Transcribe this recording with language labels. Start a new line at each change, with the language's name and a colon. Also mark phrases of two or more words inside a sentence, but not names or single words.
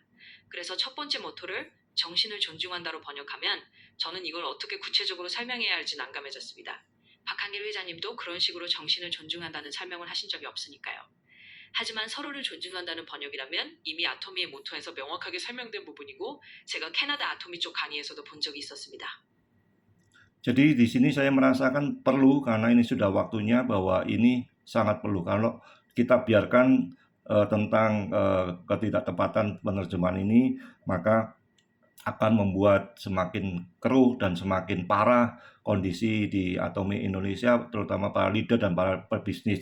Korean: 그래서 첫 번째 모토를 정신을 존중한다로 번역하면 저는 이걸 어떻게 구체적으로 설명해야 할지 난감해졌습니다. 박한길 회장님도 그런 식으로 정신을 존중한다는 설명을 하신 적이 없으니까요. 하지만 서로를 존중한다는 번역이라면 이미 아토미의 모토에서 명확하게 설명된 부분이고 제가 캐나다 아토미 쪽 강의에서도 본 적이 있었습니다.
Indonesian: Jadi di sini saya merasakan perlu karena ini sudah waktunya bahwa ini sangat perlu. Kalau kita biarkan tentang ketidaktepatan penerjemahan ini, maka akan membuat semakin keruh dan semakin parah kondisi di Atomi Indonesia, terutama para leader dan para pebisnis.